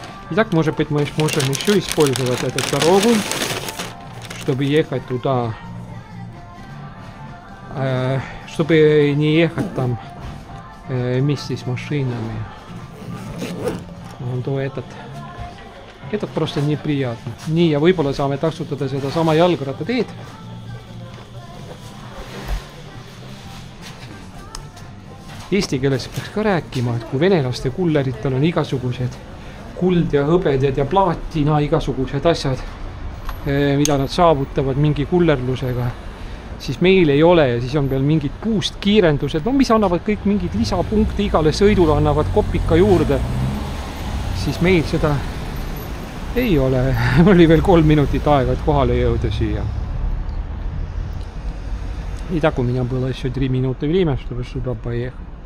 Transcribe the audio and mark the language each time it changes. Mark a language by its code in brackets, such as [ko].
[ru] Итак, может быть, мы можем еще использовать эту дорогу, чтобы ехать туда, чтобы не ехать там вместе с машинами. То этот просто неприятно. [et] Nii, ja võib-olla saame taksutada seda sama jalgrattateed. Eesti keeles peaks ka rääkima, et kui venelaste kulleritel on igasugused kuld ja hõbeded ja plaatina igasugused asjad, mida nad saavutavad mingi kullerlusega, siis meil ei ole ja siis on veel mingid puust kiirendused, no mis annavad kõik mingid lisapunkte igale sõidule, annavad kopika juurde, siis meil seda ei ole. Oli veel 3 minutit aega, et kohale jõuda siia. [ru] Итак, у меня было еще 3 минуты время, чтобы сюда поехать.